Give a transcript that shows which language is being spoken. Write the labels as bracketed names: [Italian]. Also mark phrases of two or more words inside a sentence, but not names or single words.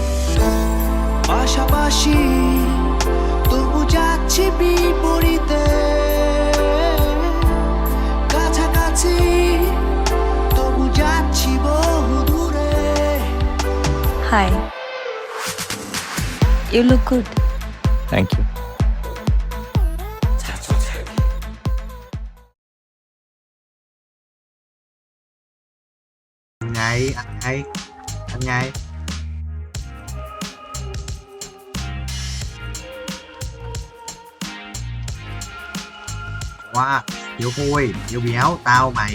[Bangla] পাশাপাশি তবু যাচ্ছি বিপরীতে, কাছাকাছি তবু যাচ্ছি বহু দূরে। হাই, [English] you look good. thank you. [Vietnamese] Ăn ngay. Wow, Hiếu Khôi, Hiếu Béo, tao mày.